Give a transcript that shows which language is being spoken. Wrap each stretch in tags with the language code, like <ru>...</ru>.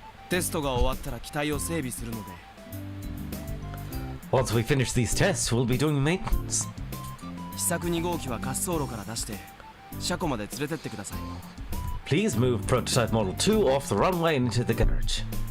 <ja>テストが終わったら機体を整備するので</ja> <en>Once we finish these tests, we'll be doing maintenance.</en> <ja>試作2号機は滑走路から出して車庫まで連れてってください</ja> <en>Please move prototype model 2 off the runway and into the garage.</en>